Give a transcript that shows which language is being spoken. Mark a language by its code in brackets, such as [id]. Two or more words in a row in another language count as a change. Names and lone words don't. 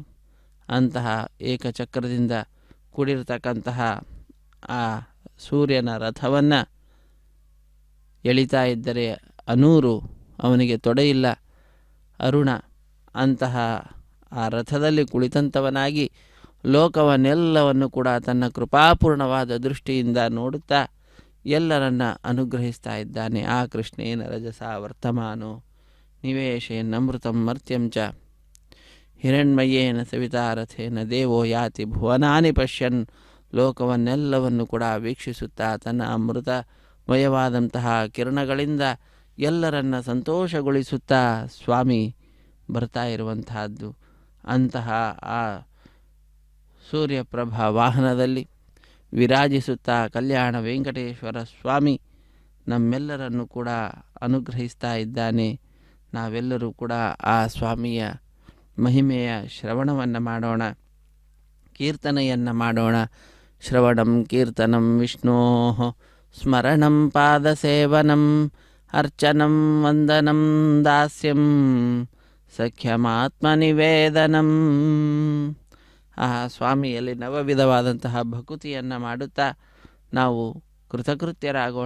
[kn] ಅಂತಹ ಏಕಚಕ್ರದಿಂದ ಕೂಡಿರತಕ್ಕಂತಹ ಆ ಸೂರ್ಯನ ರಥವನ್ನು ಎಳಿತಾ ಇದ್ದರೆ ಅನೂರು, ಅವನಿಗೆ ತೊಡೆಯಿಲ್ಲ, ಅರುಣ ಅಂತಹ ಆ ರಥದಲ್ಲಿ ಕುಳಿತಂಥವನಾಗಿ ಲೋಕವನ್ನೆಲ್ಲವನ್ನು ಕೂಡ ತನ್ನ ಕೃಪಾಪೂರ್ಣವಾದ ದೃಷ್ಟಿಯಿಂದ ನೋಡುತ್ತಾ ಎಲ್ಲರನ್ನ ಅನುಗ್ರಹಿಸ್ತಾ ಇದ್ದಾನೆ. [sa] ಆ ಕೃಷ್ಣೇನ ರಜಸ ವರ್ತಮಾನೋ ನಿವೇಶೇನ್ನಮೃತಂ ಮರ್ತ್ಯಂ ಚ ಹಿರಣ್ಮಯೇನ ಸವಿತಾರಥೇನ ದೇವೋ ಯಾತಿ ಭುವನಾನಿ ಪಶ್ಯನ್. [kn] ಲೋಕವನ್ನೆಲ್ಲವನ್ನು ಕೂಡ ವೀಕ್ಷಿಸುತ್ತಾ ತನ್ನ ಅಮೃತಮಯವಾದಂತಹ ಕಿರಣಗಳಿಂದ ಎಲ್ಲರನ್ನ ಸಂತೋಷಗೊಳಿಸುತ್ತಾ ಸ್ವಾಮಿ ಬರ್ತಾ ಇರುವಂತಹದ್ದು. ಅಂತಹ ಆ ಸೂರ್ಯಪ್ರಭಾ ವಾಹನದಲ್ಲಿ ವಿರಾಜಿಸುತ್ತಾ ಕಲ್ಯಾಣ ವೆಂಕಟೇಶ್ವರ ಸ್ವಾಮಿ ನಮ್ಮೆಲ್ಲರನ್ನು ಕೂಡ ಅನುಗ್ರಹಿಸ್ತಾ ಇದ್ದಾನೆ. ನಾವೆಲ್ಲರೂ ಕೂಡ ಆ ಸ್ವಾಮಿಯ ಮಹಿಮೆಯ ಶ್ರವಣವನ್ನು ಮಾಡೋಣ, ಕೀರ್ತನೆಯನ್ನು ಮಾಡೋಣ. [sa] ಶ್ರವಣಂ ಕೀರ್ತನಂ ವಿಷ್ಣೋ ಸ್ಮರಣಂ ಪಾದಸೇವನಂ ಅರ್ಚನಂ ವಂದನಂ ದಾಸ್ಯಂ ಸಖ್ಯಮಾತ್ಮನಿವೇದನಂ. [kn] ಆ ಸ್ವಾಮಿಯಲ್ಲಿ ನವವಿಧವಾದಂತಹ ಭಕುತಿಯನ್ನು ಮಾಡುತ್ತಾ ನಾವು ಕೃತಕೃತ್ಯರಾಗೋಣ.